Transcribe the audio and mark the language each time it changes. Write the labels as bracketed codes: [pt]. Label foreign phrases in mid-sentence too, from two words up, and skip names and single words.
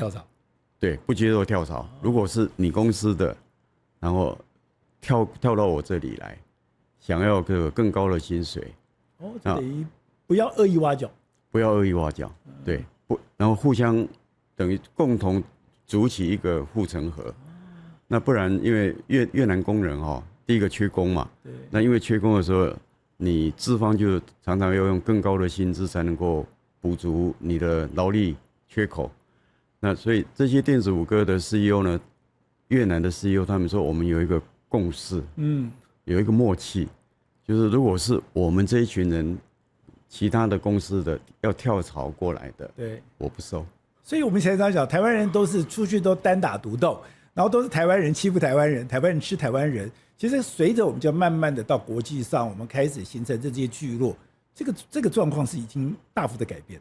[zh] 跳槽，對，不接受跳槽，如果是你公司的，然後跳到我這裡來，想要個更高的薪水，這等於不要惡意挖角，不要惡意挖角，對，然後互相等於共同組起一個護城河，那不然因為越南工人哈，第一個缺工嘛，那因為缺工的時候，你資方就常常要用更高的薪資才能夠補足你的勞力缺口。那所以這些電子五哥的 CEO 呢，越南的 CEO 他們說，我們有一個共識，有一個默契，就是如果是我們這一群人，其他的公司的要跳槽過來的，對，我不收。所以我們前常講，台灣人都是出去都單打獨鬥。然後都是台灣人欺負台灣人，台灣人吃台灣人。其實隨着我們就慢慢的到國際上，我們開始形成這些聚落，這個狀況是已經大幅的改變了。